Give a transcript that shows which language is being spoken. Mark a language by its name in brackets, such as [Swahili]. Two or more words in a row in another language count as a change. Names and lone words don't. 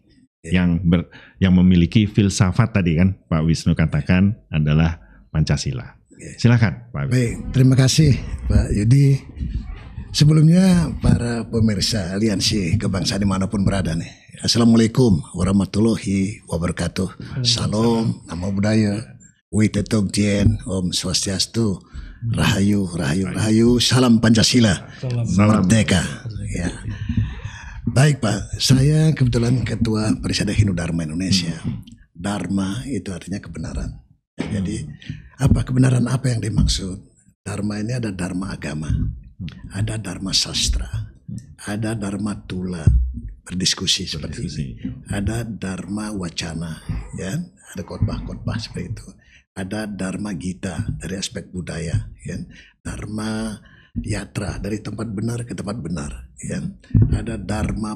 [Indonesian] Yang memiliki filsafat tadi kan Pak Wisnu katakan adalah Pancasila. Silakan Pak Wisnu. Baik, terima kasih Pak Yudi. Sebelumnya para pemirsa Aliansi Kebangsaan dimanapun berada nih, [Arabic] السلام عليكم ورحمة الله وبركاته. [Indonesian] Salam, namo buddhaya, Witetung Tien, Om Swastiastu, Rahayu, Rahayu, Rahayu, Salam Pancasila, Salam Merdeka. Ya. Baik Pak, saya kebetulan Ketua Parisada Hindu Dharma Indonesia. Dharma itu artinya kebenaran. Jadi apa kebenaran apa yang dimaksud? Dharma ini ada dharma agama, ada dharma sastra, ada dharma tula, berdiskusi seperti ini, ada dharma wacana, ya, ada khotbah-khotbah seperti itu, ada dharma gita dari aspek budaya, ya, dharma yatra dari tempat benar ke tempat benar, ya, ada dharma